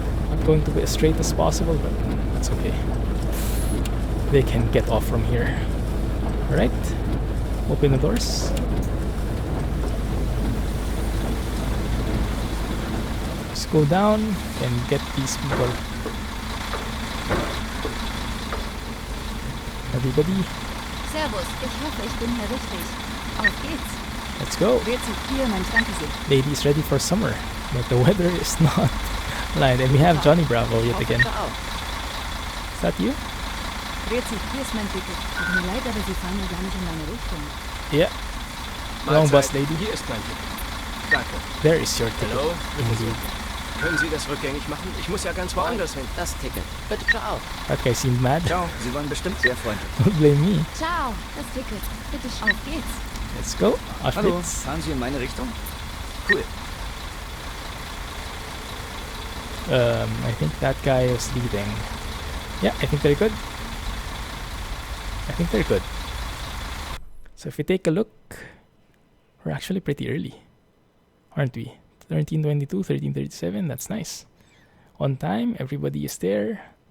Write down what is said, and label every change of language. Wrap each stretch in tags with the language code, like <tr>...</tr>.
<en>Not going to be as straight as possible, but that's okay. They can get off from here. Alright. Open the doors. Let's go down and get these people. Everybody.</en> <de>Servus, ich hoffe, ich bin hier richtig. Auf geht's.</de> <en>Let's go.</en> <de>Grüezi, hier mein Dankeschön.</de> <en>Ladies ready for summer, but the weather is not lined. And we have Johnny Bravo yet again. Is that you?</en> <de>Grüezi, hier ist mein Ticket. Tut mir leid, aber Sie fahren ja gar nicht in meine Richtung.</de> <en>Yeah. Wrong bus, lady.</en> <de>Hier ist mein Ticket. Danke.</de> <en>There is your ticket.</en> <de>Hallo?</de> <en>Indeed.</en> <de>Können Sie das rückgängig machen? Ich muss ja ganz woanders hin. Das Ticket. Bitte, ciao.</de> <en>That guy seemed mad.</en> <de>Ciao, Sie waren bestimmt sehr freundlich.</de> <en>Don't blame me.</en> <de>Ciao, das Ticket. Bitte schön. Auf geht's.</de> <en>Let's go.</en> <de>Hallo, Auschwitz. fahren Sie in meine Richtung?</de> <en>Cool. I think that guy was leading. Yeah, I think they're good. I think they're good. So if we take a look, we're actually pretty early, aren't we? 13:22, 13:37, that's nice. On time, everybody is there.</en>